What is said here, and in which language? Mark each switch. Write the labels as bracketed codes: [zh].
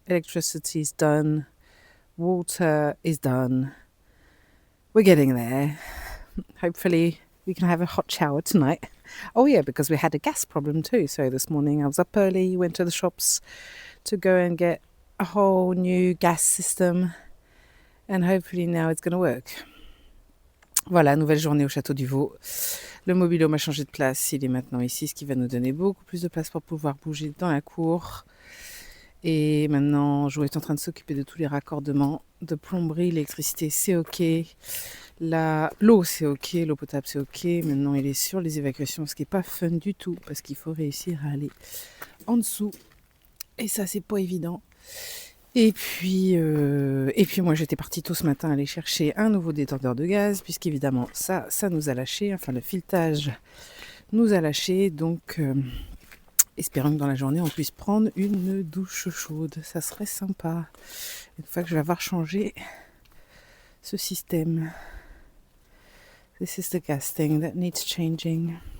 [en] Electricity is done. Water is done. We're getting there. Hopefully we can have a hot shower tonight. Oh yeah, because we had a gas problem too. So this morning I was up early, went to the shops to go and get a whole new gas system. And hopefully now it's going to work. [fr] Voilà, nouvelle journée au Château du Vau. Le mobil-home a changé de place. Il est maintenant ici, ce qui va nous donner beaucoup plus de place pour pouvoir bouger dans la cour. Et maintenant, Jo est en train de s'occuper de tous les raccordements de plomberie, l'électricité, c'est ok. L'eau, c'est ok. L'eau potable, c'est ok. Maintenant, il est sur les évacuations, ce qui n'est pas fun du tout, parce qu'il faut réussir à aller en dessous. Et ça, c'est pas évident. Et puis moi, j'étais partie tôt ce matin aller chercher un nouveau détendeur de gaz, puisqu'évidemment, ça nous a lâché. Enfin, le filetage nous a lâché, donc... espérons que dans la journée, on puisse prendre une douche chaude. Ça serait sympa. Une fois que je vais avoir changé ce système. [en] This is the gas thing that needs changing.